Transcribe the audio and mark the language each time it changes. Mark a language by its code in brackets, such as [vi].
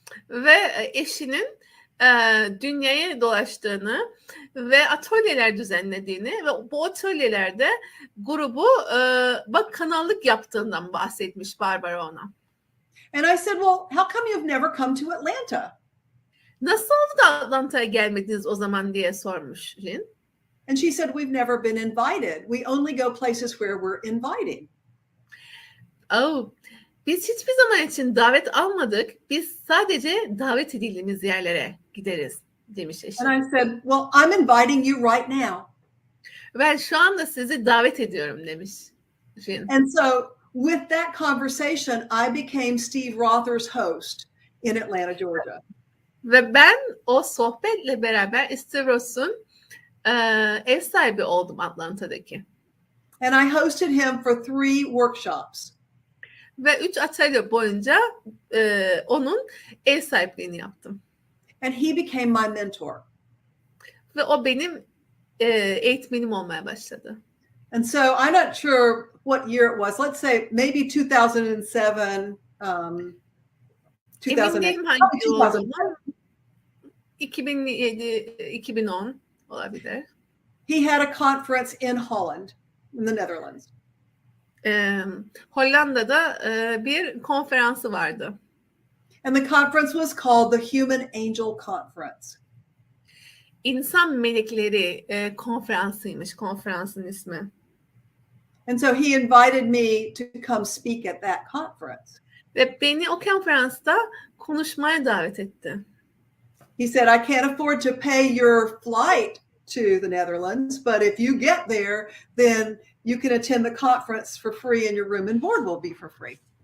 [tr] Ve eşinin dünyayı dolaştığını ve atölyeler düzenlediğini ve bu atölyelerde grubu kanallık yaptığından bahsetmiş Barbara ona. [en] And I said, "Well, how come you've never come to Atlanta?" [tr] Nasıl oldu da Atlanta'ya gelmediniz o zaman diye sormuş Jen. [en] And she said, "We've never been invited. We only go places where we're inviting." [tr] Biz hiçbir zaman için davet almadık. Biz sadece davet edildiğimiz yerlere gideriz demiş eşim. [en] And I said, "Well, I'm inviting you right now." [tr] Ben şu anda sizi davet ediyorum demiş Jen. [en] And so with that conversation, I became Steve Rother's host in Atlanta, Georgia. [tr] Ve ben o sohbetle beraber Steve Ross'un ev sahibi oldum Atlanta'daki. [en] And I hosted him for 3 workshops. [tr] Ve 3 atölye boyunca onun ev sahipliğini yaptım. [en] And he became my mentor. [tr] Ve o benim eğitmenim olmaya başladı. [en] And so I'm not sure what year it was. Let's say maybe 2007, 2008. [tr] Emin değilim hangi yıl olduğunu. 2007, 2010 olabilir. [en] He had a conference in Holland, in the Netherlands. [tr] Hollanda'da bir konferansı vardı. [en] And the conference was called the Human Angel Conference. [tr] İnsan Melekleri konferansıymış konferansın ismi. [en] And so he invited me to come speak at that conference. [tr] Ve beni o konferansta konuşmaya davet etti. [en] He said, "I can't afford to pay your flight to the Netherlands, but if you get there, then you can attend the conference for free and your room and board will be for free."